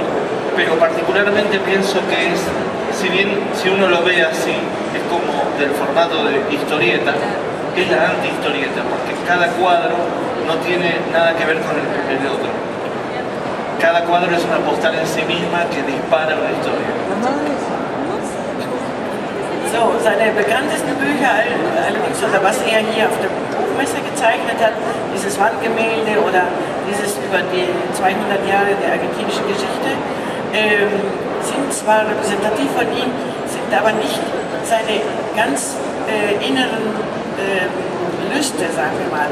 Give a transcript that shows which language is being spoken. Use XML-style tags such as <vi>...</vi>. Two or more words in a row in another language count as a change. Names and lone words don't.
<es>Pero particularmente pienso que es, si uno lo ve así, es como del formato de historieta, es la anti-historieta, porque cada cuadro no tiene nada que ver con el otro. Cada cuadro es una postal en sí misma que dispara una historia.</es> <de>So, seine bekanntesten Bücher allerdings, oder was er hier auf der Buchmesse gezeichnet hat, dieses Wandgemälde oder dieses über die 200 Jahre der argentinischen Geschichte, sind zwar repräsentativ von ihm, sind aber nicht seine ganz inneren Lüste, sagen wir mal.</de>